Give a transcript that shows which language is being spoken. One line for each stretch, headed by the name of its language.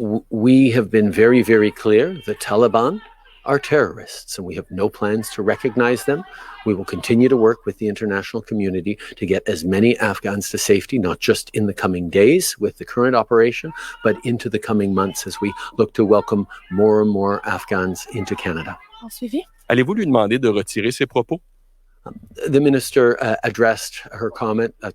English: We have been very, very clear. The Taliban are terrorists, and we have no plans to recognize them. We will continue to work with the international community to get as many Afghans to safety, not just in the coming days with the current operation, but into the coming months as we look to welcome more and more Afghans into Canada.
French: En suivi. Allez-vous lui demander de retirer ses propos?
English: The minister addressed her comment.